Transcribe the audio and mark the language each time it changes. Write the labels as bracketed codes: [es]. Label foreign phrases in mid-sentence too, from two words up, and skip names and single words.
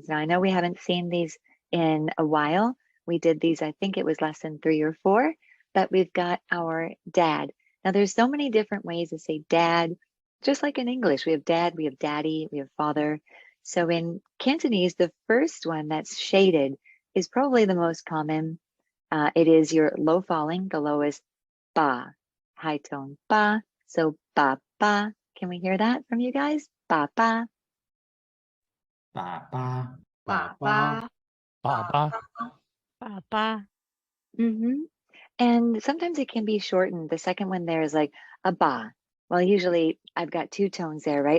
[en] Now, I know we haven't seen these in a while. We did these, I think it was lesson 3 or 4, but we've got our dad. Now, there's so many different ways to say dad, just like in English. We have dad, we have daddy, we have father. So in Cantonese, the first one that's shaded is probably the most common. It is your low falling, the lowest ba, high tone ba. [yue] So 爸爸. [en] Can we hear that from you guys? [yue] 爸爸. 爸爸. 爸爸. 爸爸. 爸爸. [en] And sometimes it can be shortened. The second one there is like a ba. Well, usually I've got 2 tones there, right?